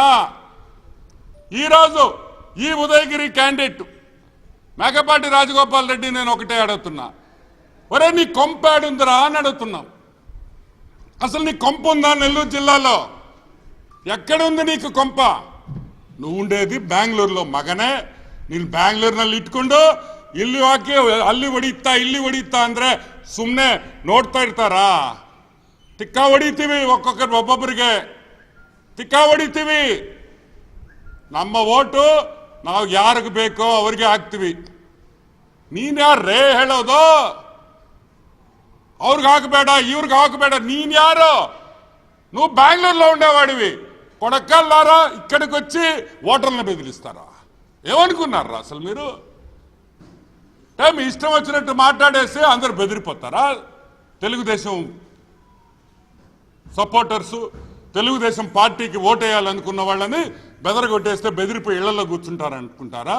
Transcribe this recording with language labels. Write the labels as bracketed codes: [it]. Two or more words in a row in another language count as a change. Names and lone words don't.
[te] ఈరోజు ఈ ఉదయగిరి క్యాండిడేట్ మేకపాటి రాజగోపాల్ రెడ్డి నేను ఒకటే అడుగుతున్నా, ఒరే నీ కొంపేడుందిరా అని అడుగుతున్నాం. అసలు నీ కొంప ఉందా నెల్లూరు జిల్లాలో? ఎక్కడుంది నీకు కొంప? నువ్వు ఉండేది బెంగళూరులో ಮಗನೇ. [kn] ನೀನು ಬ್ಯಾಂಗ್ಳೂರಿನಲ್ಲಿ ಇಟ್ಕೊಂಡು ಇಲ್ಲಿ ಹಾಕಿ ಅಲ್ಲಿ ಹೊಡಿತಾ ಅಂದ್ರೆ ಸುಮ್ಮನೆ ನೋಡ್ತಾ ಇರ್ತಾರಾ? ತಿಕ್ಕ ಹೊಡಿತೀವಿ, ಒಬ್ಬೊಬ್ಬರಿಗೆ ತಿಕ್ಕ ಹೊಡಿತೀವಿ. ನಮ್ಮ ಓಟು ನಾವು ಯಾರಿಗೆ ಬೇಕೋ ಅವ್ರಿಗೆ ಹಾಕ್ತೀವಿ. ನೀನ್ ಯಾರೇ ಹೇಳೋದು? ಅವ್ರಿಗೆ ಹಾಕಬೇಡ, ಇವ್ರಿಗೆ ಹಾಕಬೇಡ. ನೀನ್ యారు? [te] నువ్వు బెంగళూరులో ఉండేవాడివి. కొడకల్లారా ఇక్కడికి వచ్చి ఓటర్లను బెదిరిస్తారా? ఏమనుకున్నారా అసలు మీరు? మీ ఇష్టం వచ్చినట్టు మాట్లాడేసి అందరు బెదిరిపోతారా? తెలుగుదేశం సపోర్టర్సు, తెలుగుదేశం పార్టీకి ఓటేయాలనుకున్న వాళ్ళని బెదరగొట్టేస్తే బెదిరిపోయి ఇళ్లలో కూర్చుంటారనుకుంటారా?